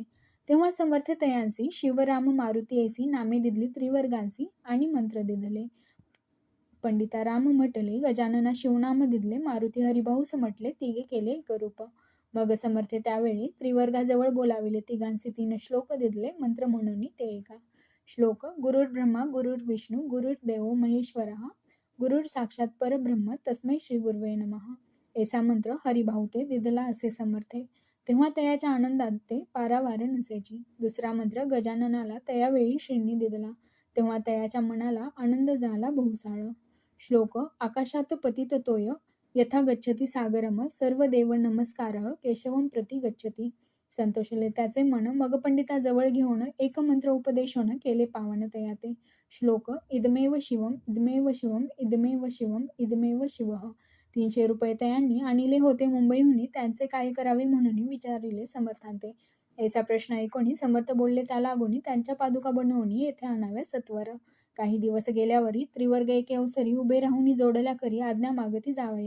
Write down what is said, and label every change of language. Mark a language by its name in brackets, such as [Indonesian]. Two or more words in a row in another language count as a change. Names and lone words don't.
[Marathi] तेव्हा समर्थ तयांसी शिवराम मारुती ऐसी नामे दिदली त्रिवर्गांसी आणि मंत्र दिदले. पंडिता राम म्हटले गजानना शिवनाम दिदले मारुती हरिभाऊस म्हटले तिघे केले एकरूप. मग समर्थे त्यावेळी त्रिवर्गाजवळ बोलाविले तिघांसी 3 श्लोक दिदले मंत्र म्हणून ते एका. [Sanskrit] श्लोक गुरुर्ब्रह्मा गुरुर्विष्णू गुरुर्देवो महेश्वरः गुरुर साक्षात परब्रह्म तस्मै श्री गुरुवे नमः. [Marathi] ऐसा मंत्र हरिभाऊ ते दिदला असे समर्थे. तेव्हा तयाच्या आनंदात ते पारावार नसेची. दुसरा मंत्र गजाननाला तयावेळी श्रींनी दिदला. तेव्हा तयाच्या मनाला आनंद झाला बहुसाळ. [Sanskrit] श्लोक आकाशात पतित तोय यथा गच्छती सागरम सर्व देव नमस्कारः केशवम प्रति गच्छती. [Marathi] संतोषले त्याचे मन मग पंडिताजवळ घेऊन एक मंत्र उपदेशून केले पावन तयाते. [Sanskrit] श्लोक इदमेव शिवम इदमेव शिवम इदमेव शिवम इदमेव शिवः. [Marathi] 300 रुपये तयांनी आणले होते मुंबईहून त्यांचे काय करावे म्हणून विचारिले समर्थांते. ऐसा प्रश्न ऐकून समर्थ बोलले त्या लागून त्यांच्या पादुका बनवून येथे आणाव्या सत्वर. काही दिवस गेल्यावरी त्रिवर्ग एके अवसरी उभे राहून जोडल्या करी आज्ञा मागती जावया.